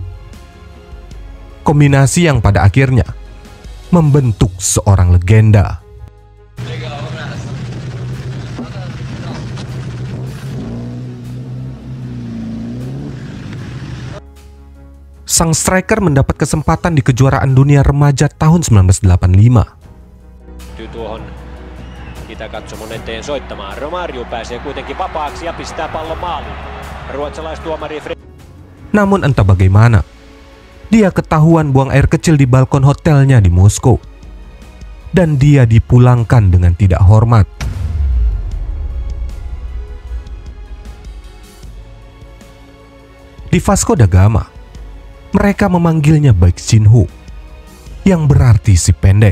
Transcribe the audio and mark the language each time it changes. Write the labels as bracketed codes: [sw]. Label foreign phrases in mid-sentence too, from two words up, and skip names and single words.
[id] Kombinasi yang pada akhirnya membentuk seorang legenda. Sang striker mendapat kesempatan di kejuaraan dunia remaja tahun 1985. [fi] Tuohon itäkatsomon eteen soittamaan. Romario pääsee kuitenkin vapaaksi ja pistää pallon maaliin. Ruotsalaistuomari [id] Namun entah bagaimana, dia ketahuan buang air kecil di balkon hotelnya di Moskow. Dan dia dipulangkan dengan tidak hormat. Di Vasco da Gama, mereka memanggilnya Baek Shin-ho, yang berarti si pendek.